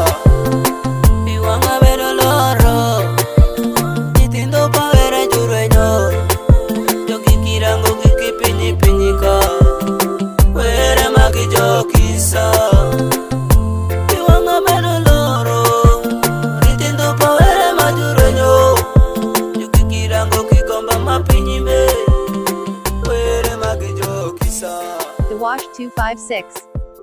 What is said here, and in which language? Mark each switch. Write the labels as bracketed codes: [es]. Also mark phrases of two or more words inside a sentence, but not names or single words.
[ach] Iwanga bedo loro, nyithindo pawere jurwenyo, jogi kirango giki pinyi pinyi ka, were magi jo kisa. Iwanga bedo loro, nyithindo pawere majurwenyo, jogi kirango kikomba mapinyi me, were magi jo kisa. [en] The Wash 256.